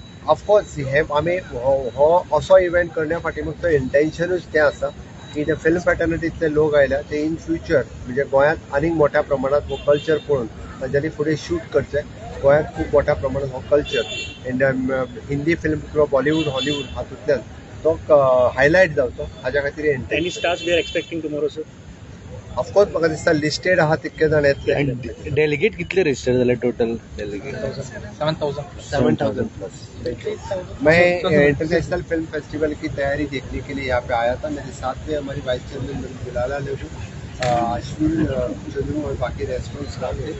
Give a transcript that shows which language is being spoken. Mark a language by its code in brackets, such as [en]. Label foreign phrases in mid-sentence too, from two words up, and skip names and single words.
[kok] ऑफकोर्स हे आमी हो असो इव्हेंट करण्या फाटीमागचो इंटेन्शनूच तें आसा की ते [en] film fraternity [kok] लोक आयल्या ते [en] in future [kok] म्हणजे गोंयांत आनीक मोठ्या प्रमाणात हो कल्चर पळोवन तांच्यांनी फुडें शूट करचें. गोंयांत खूब मोठ्या प्रमाणात हो कल्चर हिंदी फिल्म किंवा बॉलिवूड हॉलिवूड हातूंतल्यान तो हायलायट जावचो हाज्या खातीर [en] Any stars we are expecting tomorrow sir? [kok] ऑफकोर्स म्हाका दिसता लिस्टेड आहा तितके जाण येतले. डेलिगेट कितले रजिस्टर जाले टोटल? डेलिगेट 7,000 प्लस. [hi] मैं [en] international film festival [hi] की तैयारी देखने के लिए यहाँ पे आया था. मेरे साथ में हमारी [en] vice chairman [hi] बिलाला लेबू, अश्विन चंद्रू और बाकी [en] restaurant staff [hi] थे.